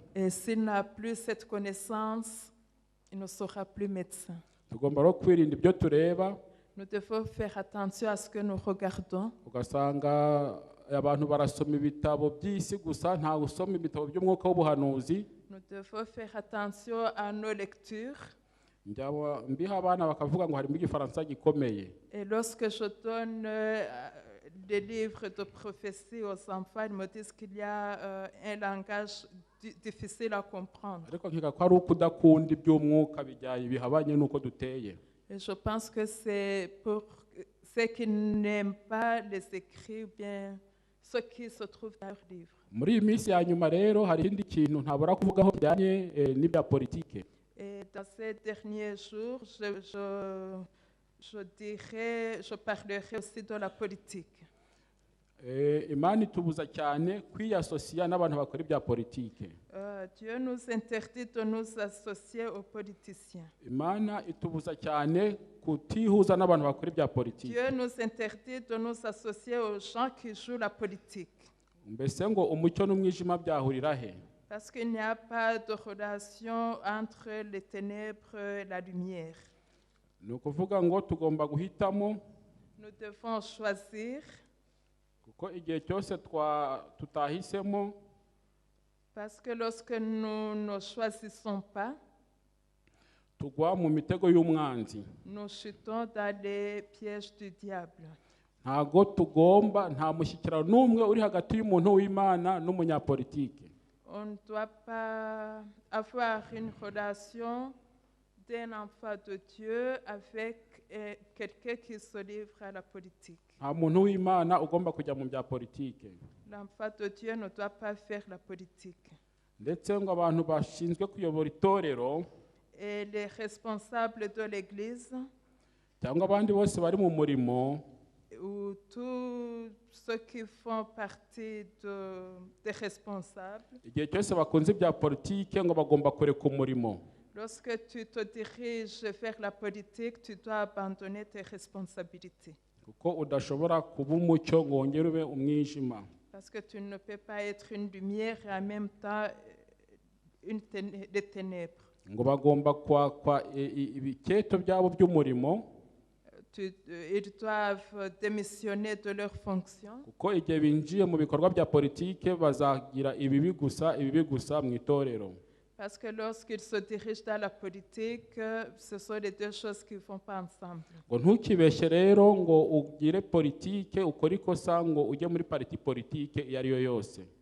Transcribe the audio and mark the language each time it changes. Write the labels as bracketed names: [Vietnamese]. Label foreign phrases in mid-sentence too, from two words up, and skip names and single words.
[French] Et s'il n'a plus cette connaissance, il ne sera plus médecin. [Kinyarwanda] Tugomba rero kwirinda ibyo tureba. [French] Nous devons faire attention à ce que nous regardons. [Kinyarwanda] Ugasanga abantu barasoma ibitabo by'isi gusa nta gusoma ibitabo by'umwuka w'ubuhanuzi. [French] Nous devons faire attention à nos lectures. [Kinyarwanda] Mbiha abana bakavuga ngo harimo igifaransa gikomeye. [French] Et lorsque je donne des livres de prophétie aux enfants, ils me disent qu'il y a un langage difficile à comprendre. [Kinyarwanda] Ariko nkeka ko ari uko udakunda iby'umwuka bihabanye n'uko duteye. [French] Et je pense que c'est pour ceux qui n'aiment pas les écrits ou bien ceux qui se trouvent dans leurs livres. [Kinyarwanda] Muri iyi minsi ya nyuma rero hari ikindi kintu ntabura kuvugaho bijyanye n'ibya politike. [French] Et dans ces derniers jours, je parlerai aussi de la politique. [Kinyarwanda] Imana itubuza cyane kwiyasosiya n'abantu bakora ibya politike. [French] Dieu nous interdit de nous associer aux politiciens. [Kinyarwanda] Imana itubuza cyane kutihuza n'abantu bakora ibya politike. [French] Dieu nous interdit de nous associer aux gens qui jouent la politique. [Kinyarwanda] Mbese ngo umucyo n'umwijima byahurira he? [French] Parce qu'il n'y a pas de relation entre les ténèbres et la lumière. [Kinyarwanda] Ni ukuvuga ngo tugomba guhitamo, [French] Nous devons choisir, [Kinyarwanda] kuko igihe cyose tutahisemo, [French] parce que lorsque nous ne choisissons pas, [Kinyarwanda] tugwa mu mitego y'umwanzi. [French] nous chutons dans les pièges du diable. [Kinyarwanda] Ntago tugomba, nta mushyikirano n'umwe uri hagati y'umuntu w'Imana n'umunyapolitike. [French] On ne doit pas avoir une relation d'un enfant de Dieu avec quelqu'un qui se livre à la politique. [Kinyarwanda] Nta muntu w'Imana ugomba kujya mu bya politike. [French] L'enfant de Dieu ne doit pas faire la politique. [Kinyarwanda] Ndetse ngo abantu bashinzwe kuyobora itorero [French] Et les responsables de l'Église, [Kinyarwanda] cyangwa abandi bose bari mu murimo, [French] ou tous ceux qui font partie des responsables, [Kinyarwanda] igihe cyose bakunze ibya politike ngo bagomba kureka umurimo. [French] lorsque tu te diriges vers la politique, tu dois abandonner tes responsabilités. [Kinyarwanda] Kuko udashobora kuba umucyo ngo wongere ube umwijima. [French] Parce que tu ne peux pas être une lumière et en même temps des ténèbres. [Kinyarwanda] Ngo bagomba kwakwa ibiketo byabo by'umurimo, [French] Ils doivent démissionner de leurs fonctions. [Kinyarwanda] kuko igihe binjiye mu bikorwa bya politike bazagira ibibi gusa mu itorero. [French] Parce que lorsqu'ils se dirigent dans la politique, ce sont les deux choses qui ne vont pas ensemble. [Kinyarwanda] Ngo ntukibeshye rero ngo ugire politike ukora ikosa ngo ujye muri parti politike iyo ari yo yose.